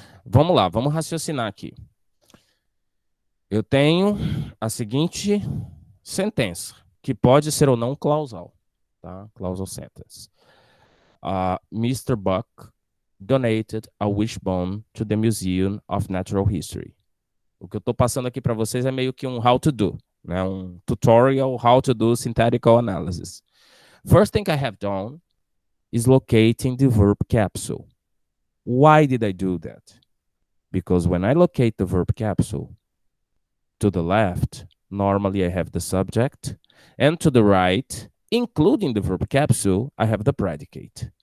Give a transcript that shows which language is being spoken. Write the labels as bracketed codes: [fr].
[pt] Vamos lá, vamos raciocinar aqui. Eu tenho a seguinte sentença, que pode ser ou não clausal, tá? [en] Clausal sentence. Mr. Buck donated a wishbone to the Museum of Natural History. [pt] O que eu estou passando aqui para vocês é meio que um how to do, né? [en] Um tutorial how to do synthetical analysis. First thing I have done is locating the verb capsule. Why did I do that? Because when I locate the verb capsule, to the left, normally I have the subject, and to the right, including the verb capsule, I have the predicate.